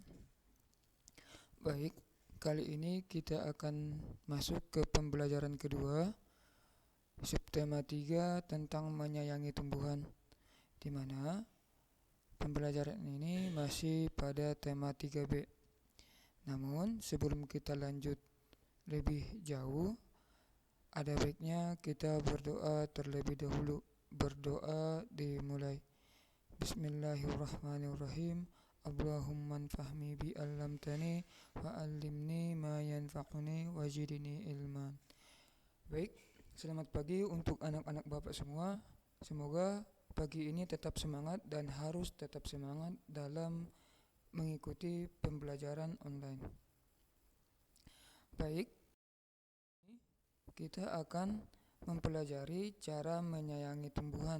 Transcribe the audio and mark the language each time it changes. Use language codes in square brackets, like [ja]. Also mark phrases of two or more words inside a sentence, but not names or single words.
[id] Baik, kali ini kita akan masuk ke pembelajaran kedua, subtema 3 tentang menyayangi tumbuhan, di mana pembelajaran ini masih pada tema 3B. Namun sebelum kita lanjut lebih jauh, ada baiknya kita berdoa terlebih dahulu. Berdoa dimulai. [ar] بسم الله الرحمن الرحيم. اللهم انفعني ب علمتني وعلمني ما ينفعني وزدني علما. [id] Baik, selamat pagi untuk anak-anak Bapak semua. Semoga pagi ini tetap semangat dan harus tetap semangat dalam mengikuti pembelajaran online. Baik, kita akan mempelajari cara menyayangi tumbuhan.